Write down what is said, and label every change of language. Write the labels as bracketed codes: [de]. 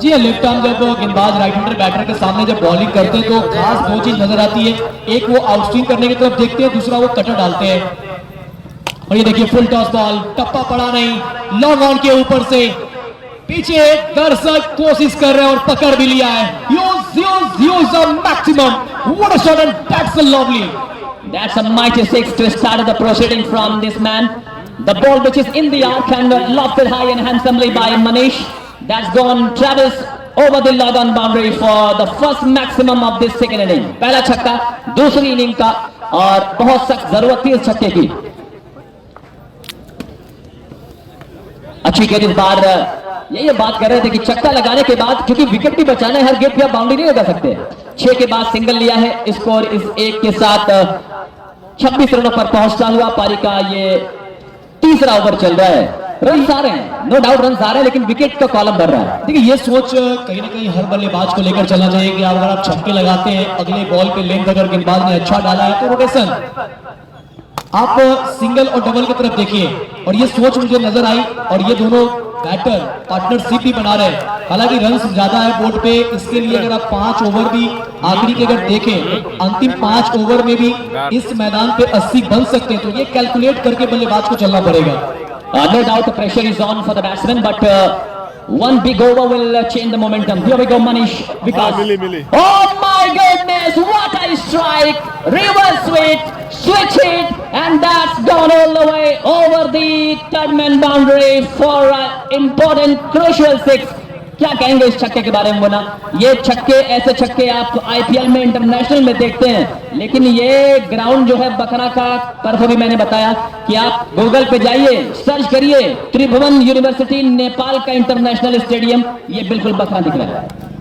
[hi] जी हाँ, left arm जब गेंदबाज राइट हैंडर बैटर के सामने जब बॉलिंग करते हैं तो खास 2 चीज नजर आती है, एक वो आउट स्विंग करने की तरफ देखते हैं, दूसरा वो कटर डालते हैं। और ये देखिए फुल टॉस बॉल, टप्पा पड़ा नहीं, लॉन्ग ऑन के ऊपर से पीछे दर्शक कोशिश कर रहे हैं और पकड़ भी लिया है। [en] use the maximum, what a shot, and that's a lovely, that's a mighty 6 to start the proceeding from this man. The ball which is in the arc and lofted high and handsomely by Manish, that's gone travels over the log on boundary for the first maximum of this second inning. [hi] पहला छक्का दूसरी inning का, और बहुत सख्त जरूरत थी इस छक्के की। अच्छी गेंद इस बार, ये बात कर रहे थे कि छक्का लगाने के बाद, क्योंकि विकेट भी बचाना है, हर गेंद पे आप बाउंड्री नहीं लगा सकते। 6 के बाद सिंगल लिया है, स्कोर इस 1 के साथ 26 रनों पर पहुंचता हुआ। पारी का ये तीसरा ओवर चल रहा है, रन आ रहे हैं, नो डाउट रन आ रहे हैं, लेकिन विकेट का कॉलम बढ़ रहा है। देखिए ये सोच कहीं ना कहीं हर बल्लेबाज को लेकर चलना चाहिए कि अगर आप छक्के लगाते हैं, अगले बॉल पे लेंथ अगर गेंदबाज ने अच्छा डाला है तो रोटेशन, आप सिंगल और डबल की तरफ देखिए। और ये सोच मुझे नजर आई, और ये दोनों बैटर पार्टनरशिप भी बना रहे हैं। हालांकि रन्स ज्यादा है बोर्ड पे, इसके लिए अगर आप 5 ओवर भी आखिरी के अगर देखें, अंतिम 5 ओवर में भी इस मैदान पे 80 बन सकते हैं, तो ये कैलकुलेट करके बल्लेबाज को चलना पड़ेगा। [en] No doubt the pressure is on for the batsman, but one big over will change the momentum. Here we go, Manish. Vikas. Oh my goodness, what a strike! Reverse switch hit, and that's gone all the way over the third man boundary for an important crucial 6. [hi] क्या कहेंगे इस छक्के के बारे में बोला? ये छक्के, ऐसे छक्के आप आईपीएल में, इंटरनेशनल में देखते हैं, लेकिन ये ग्राउंड जो है बकरा का तरफ भी मैंने बताया कि आप गूगल पे जाइए, सर्च करिए, त्रिभुवन यूनिवर्सिटी नेपाल का इंटरनेशनल स्टेडियम, ये बिल्कुल बकरा दिख रहा है।